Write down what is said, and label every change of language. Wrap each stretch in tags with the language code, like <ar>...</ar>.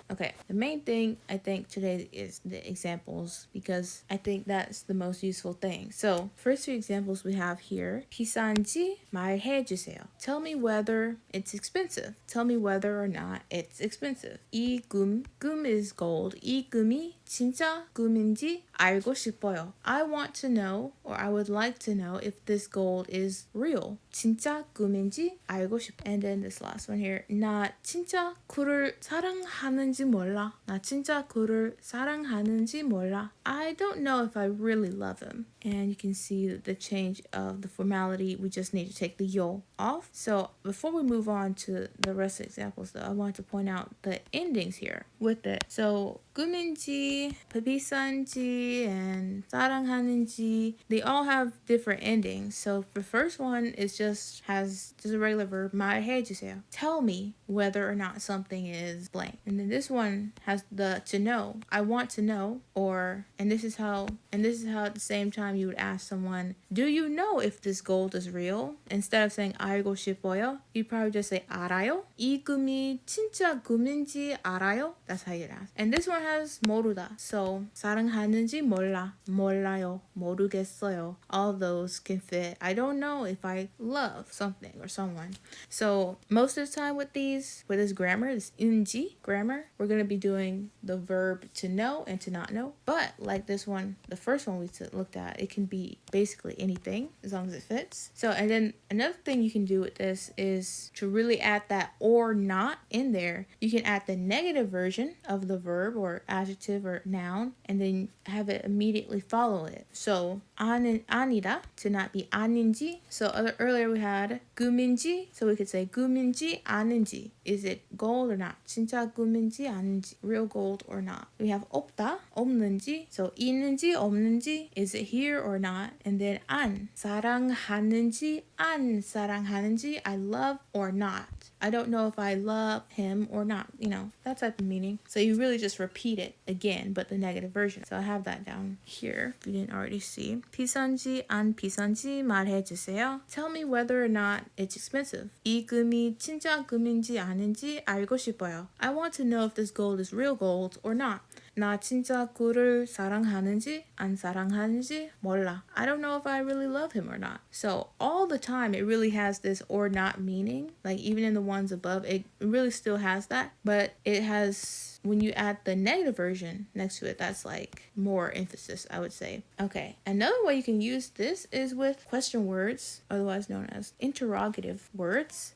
<en>Okay, the main thing I think today is the examples, because I think that's the most useful thing. So first two examples we have here.</en> <ko>비싼지 말해주세요.</ko> <en>Tell me whether it's expensive. Tell me whether or not it's expensive.</en> <ko>이 금</ko> <en>is gold.</en> <ko>이 금이 진짜 금인지 알고 싶어요.</ko> <en>I want to know, or I would like to know, if this gold is real.</en> <ko>진짜 금인지 알고 싶어.</ko> <en>And then this last one here.</en> <ko>나 진짜 그를 사랑하는지 몰라. 나 진짜 그를 사랑하는지 몰라.</ko> <en>I don't know if I really love him. And you can see the change of the formality. We just need to take the yo off. So before we move on to the rest of the examples, though, I want to point out the endings here with it. So 꿈인지, 비싼지, and 사랑하는지, they all have different endings. So the first one is just a regular verb, 말해주세요. Tell me whether or not something is blank. And then this one has the to know. I want to know, or and this is how at the same time you would ask someone, do you know if this gold is real? Instead of saying</en> <ko>알고 싶어요,</ko> <en>you'd probably just say</en> <ko>알아요? 이 금이 진짜 금인지 알아요?</ko> <en>That's how you'd ask. And this one has 모르다. So</en> <ko>사랑하는지 몰라, 몰라요, 모르겠어요.</ko> <en>All those can fit. I don't know if I love something or someone. So most of the time with this grammar, this 인지 grammar, we're going to be doing the verb to know and to not know. But like this one, the first one we looked at, it can be basically anything as long as it fits. So, and then another thing you can do with this is to really add that or not in there. You can add the negative version of the verb or adjective or noun, and then have it immediately follow it. So 아니다 to not be 아닌지. So earlier we had 금인지, so we could say</en> <ko>금인지 아닌지.</ko> <en>Is it gold or not?</en> <ko>진짜 금인지 아닌지.</ko> <en>Real gold or not. We have 없다, 없는지. So</en> <ko>있는지 없는지.</ko> <en>Is it here or not? And then</en> <ko>안, 사랑하는지 안 사랑하는지.</ko> <en>I love or not. I don't know if I love him or not, that type of meaning. So you really just repeat it again, but the negative version. So I have that down here if you didn't already see.</en> <ko>비싼지 안 비싼지 말해주세요.</ko> <en>Tell me whether or not it's expensive.</en> <ko>이 금이 진짜 금인지 아닌지 알고 싶어요.</ko> <en>I want to know if this gold is real gold or not.</en> <ko>나 진짜 그를 사랑하는지 안 사랑하는지 몰라.</ko> <en>I don't know if I really love him or not. So all the time it really has this or not meaning. Like even in the ones above, it really still has that. But it has, when you add the negative version next to it, that's like more emphasis, I would say. Okay, another way you can use this is with question words, otherwise known as interrogative words.</en>